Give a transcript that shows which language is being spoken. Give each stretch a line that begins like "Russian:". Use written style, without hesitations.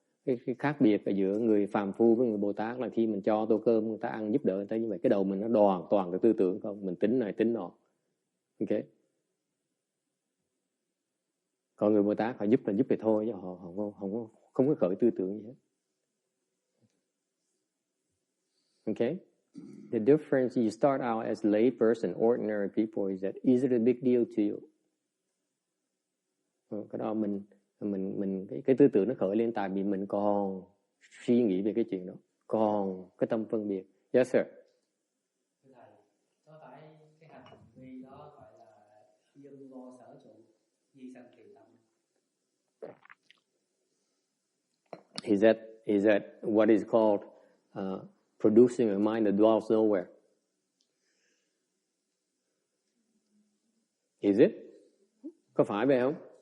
Vietnamese: Cái khác biệt ở giữa người phàm phu với người Bồ Tát là khi mình cho tô cơm người ta ăn giúp đỡ người ta như vậy, cái đầu mình nó hoàn toàn cái tư tưởng không, mình tính này tính nọ. Ok. Còn người Bồ Tát họ giúp thì thôi chứ họ không có khởi tư tưởng gì hết.
English: Okay? The difference, you start out as lay person, ordinary people, is that is it a big deal to you?
Vietnamese: Cái đó mình cái tư tưởng nó khởi lên tại vì mình còn suy nghĩ về cái chuyện đó, còn cái tâm phân biệt.
English: Yes sir.
Vietnamese: Thưa thầy, có phải cái hành vi đó gọi là dâm vô sở trụ, di sanh kỳ tâm?
English: Is that what is called producing a mind that dwells nowhere? Is it?
Vietnamese: Có phải vậy không?